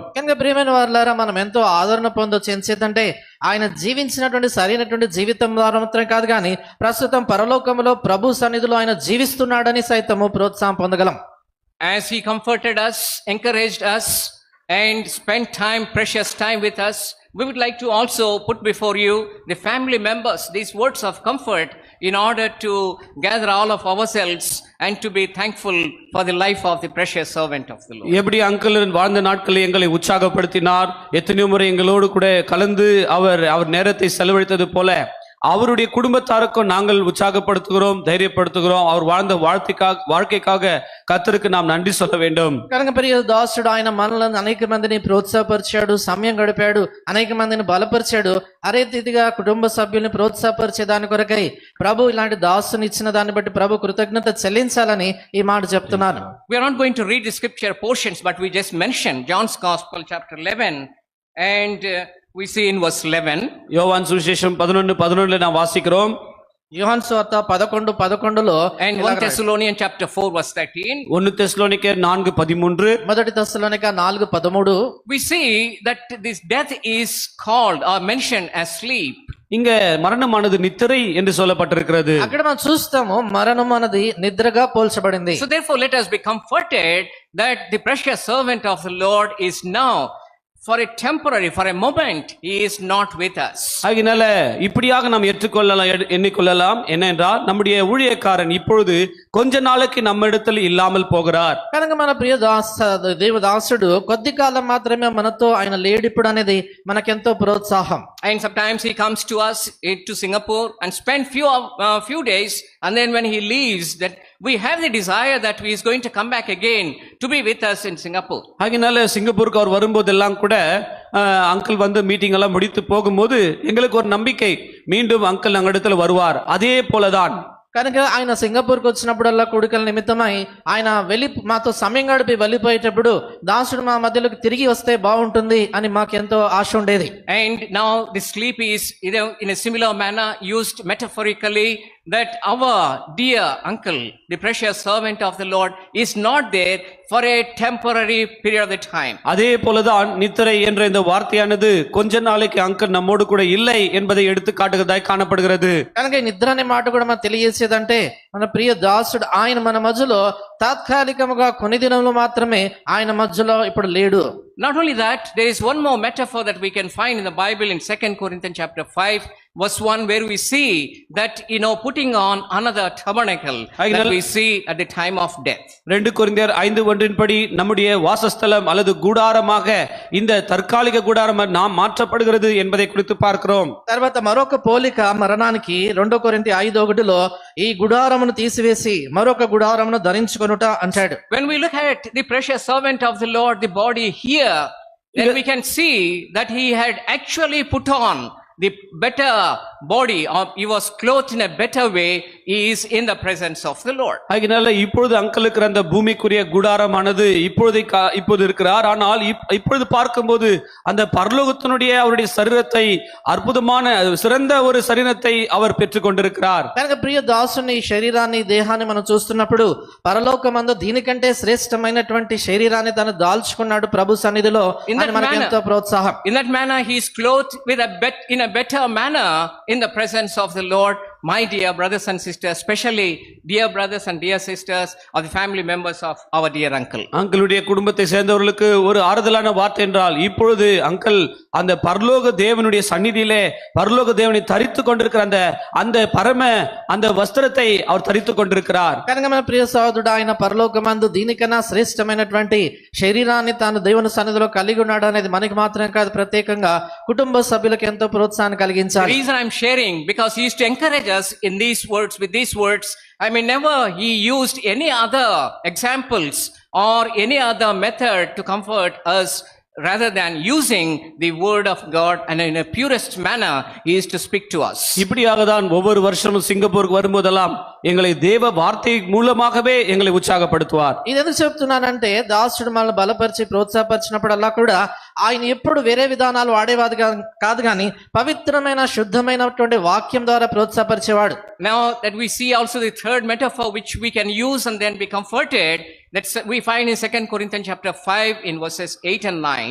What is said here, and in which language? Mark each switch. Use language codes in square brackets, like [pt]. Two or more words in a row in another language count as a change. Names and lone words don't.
[te] కనుక ప్రియమైన వారులారా, మనం ఎంతో ఆదరణ పొందొచ్చు. ఎంచేతంటే ఆయన జీవించినటువంటి సరైనటువంటి జీవితం ద్వారా మాత్రమే కాదు, కానీ ప్రస్తుతం పరలోకంలో ప్రభు సన్నిధిలో ఆయన జీవిస్తున్నాడని సైతము ప్రోత్సాహం పొందగలం. [en] As he comforted us, encouraged us, and spent time, precious time with us, we would like to also put before you the family members these words of comfort in order to gather all of ourselves and to be thankful for the life of the precious servant of the Lord. [ta] எப்படி அங்கிள் வாழ்ந்த நாட்களில் எங்களை உற்சாகப்படுத்தினார், எத்தனையோ முறை எங்களோடு கூட கலந்து அவர் நேரத்தை செலவழித்தது போல அவருடைய குடும்பத்தாருக்கும் நாங்கள் உற்சாகப்படுத்துகிறோம், தைரியப்படுத்துகிறோம். அவர் வாழ்ந்த வாழ்க்கைக்காக கர்த்தருக்கு நாம் நன்றி சொல்ல வேண்டும். [te] కనుక ప్రియ దాసుడు ఆయన మనలను అనేక మందిని ప్రోత్సాహపరిచాడు, సమయం గడిపాడు, అనేక మందిని బలపరిచాడు. అదే రీతిగా కుటుంబ సభ్యుల్ని ప్రోత్సాహపరిచే దాని కొరకై ప్రభు ఇలాంటి దాసుని ఇచ్చిన దాన్ని బట్టి ప్రభు కృతజ్ఞత చెల్లించాలని ఈ మాట చెప్తున్నాను. [en] We are not going to read the scripture portions, but we just mentioned John's Gospel chapter 11, and we see in verse 11. [ta] யோவான் சுவிசேஷம் 11:11 நாம் வாசிக்கிறோம். [te] యోహాను సువార్త 11:11లో [en] And 1 Thessalonians chapter 4 verse 13. [ta] 1 தெசலோனிக்கேயர் 4:13 [te] మొదటి తెస్సలోనిక 4:13 [en] We see that this death is called or mentioned as sleep. [ta] இங்க மரணமானது நித்திரை என்று சொல்லப்பட்டிருக்கிறது. [te] అక్కడ మనం చూస్తాము మరణం అనేది నిద్రగా పోల్చబడింది. [en] So therefore let us be comforted that the precious servant of the Lord is now, for a temporary, for a moment, he is not with us. [ta] ஆகினால இப்படியாக நாம் எண்ணிக்கொள்ளலாம் என்னென்றால் நம்முடைய ஊழியக்காரன் இப்பொழுது கொஞ்ச நாளைக்கு நம்ம இடத்தில் இல்லாமல் போகிறார். [te] కనుక మన ప్రియ దేవదాసుడు కొద్ది కాలం మాత్రమే మనతో ఆయన లేడిప్పుడు అనేది మనకెంతో ప్రోత్సాహం. [en] And sometimes he comes to us to Singapore and spend few days, and then when he leaves, that we have the desire that he is going to come back again to be with us in Singapore. [ta] ஆகினால சிங்கப்பூருக்கு அவர் வரும்போதெல்லாம் கூட அங்கிள் வந்து மீட்டிங் எல்லாம் முடித்து போகும்போது எங்களுக்கு ஒரு நம்பிக்கை, மீண்டும் அங்கிள் நம்ம இடத்துல வருவார். அதே போலதான் [te] కనుక ఆయన సింగపూర్కి వచ్చినప్పుడల్లా కూడికల నిమిత్తమై ఆయన మాతో సమయం గడిపి వెళ్ళిపోయేటప్పుడు దాసుడు మా మధ్యలోకి తిరిగి వస్తే బాగుంటుంది అని మాకెంతో ఆశ ఉండేది. [en] And now the sleep is, in a similar manner used metaphorically, that our dear uncle, the precious servant of the Lord, is not there for a temporary period of the time. [ta] அதே போலதான் நித்திரை என்ற இந்த வார்த்தையானது கொஞ்ச நாளைக்கு அங்கிள் நம்மோடு கூட இல்லை என்பதை எடுத்து காட்டுகிறதாய் காணப்படுகிறது. [te] కనుక ఈ నిద్ర అనే మాట కూడా మనకు తెలియజేసేదంటే మన ప్రియ దాసుడు ఆయన మన మధ్యలో తాత్కాలికముగా కొన్ని దినములు మాత్రమే ఆయన మధ్యలో ఇప్పుడు లేడు. [en] Not only that, there is one more metaphor that we can find in the Bible in 2 Corinthians chapter 5, verse 1, where we see that, putting on another tabernacle that we see at the time of death. [ta] 2 கொரிந்தியர் 5:1 படி நம்முடைய வாசஸ்தலம் அல்லது கூடாரமாக இந்த தற்காலிக கூடாரம் நாம் மாற்றப்படுகிறது என்பதை குறித்து பார்க்கிறோம். [te] తర్వాత మరొక పోలిక మరణానికి 2 కొరింథీ 5:1లో ఈ గుడారమును తీసివేసి మరొక గుడారమును ధరించుకొనుట అంటాడు. [en] When we look at the precious servant of the Lord, the body here, then we can see that he had actually put on the better body, or he was clothed in a better way. He is in the presence of the Lord. [ta] அதனால இப்பொழுது அங்கிளுக்கு அந்த பூமிக்குரிய கூடாரமானது இப்போது இருக்கிறார். ஆனால் இப்பொழுது பார்க்கும்போது அந்த பரலோகத்தினுடைய அவருடைய சரீரத்தை அற்புதமான சிறந்த ஒரு சரீரத்தை அவர் பெற்றுக் கொண்டிருக்கிறார். [te] కనుక ప్రియ దాసుని శరీరాన్ని దేహాన్ని మనం చూస్తున్నప్పుడు పరలోకమందు దీనికంటే శ్రేష్టమైనటువంటి శరీరాన్ని తను దాల్చుకున్నాడు ప్రభు సన్నిధిలో. మనకి ఎంతో ప్రోత్సాహం. [en] In that manner he is clothed with in a better manner in the presence of the Lord. My dear brothers and sisters, especially dear brothers and dear sisters of the family members of our dear uncle. [ta] அங்கிளுடைய குடும்பத்தை சேர்ந்தவர்களுக்கு ஒரு ஆறுதலான வார்த்தை என்றால் இப்பொழுது அங்கிள் அந்த பரலோக தேவனுடைய சந்நிதியிலே பரலோக தேவனை தரித்து கொண்டிருக்கிற அந்த பரம அந்த వస్త్రத்தை அவர் தரித்து கொண்டிருக்கிறார். [te] కనుక మన ప్రియ సహోదరుడు ఆయన పరలోకమందు దీనికన్నా శ్రేష్టమైనటువంటి శరీరాన్ని తాను దేవుని సన్నిధిలో కలిగి ఉన్నాడు అనేది మనకి మాత్రమే కాదు, ప్రత్యేకంగా కుటుంబ సభ్యులకు ఎంతో ప్రోత్సాహాన్ని కలిగించాలి. [en] The reason I'm sharing, because he used to encourage us in these words, with these words. I mean, never he used any other examples or any other method to comfort us, rather than using the word of God and in a purest manner he is to speak to us. [ta] இப்படியாக தான் ஒவ்வொரு வருஷமும் சிங்கப்பூருக்கு வரும்போதெல்லாம் எங்களை தேவ வார்த்தை மூலமாகவே எங்களை உற்சாகப்படுத்துவார். [te] ఇది ఎందుకు చెప్తున్నానంటే దాసుడు మనల్ని బలపరిచి ప్రోత్సాహపరిచినప్పుడల్లా కూడా ఆయన ఎప్పుడు వేరే విధానాలు వాడేవాడు కాదు, కానీ పవిత్రమైన శుద్ధమైనటువంటి వాక్యం ద్వారా ప్రోత్సాహపరిచేవాడు. [en] Now that we see also the third metaphor which we can use and then be comforted, that's we find in 2 Corinthians chapter 5 in verses 8 and 9.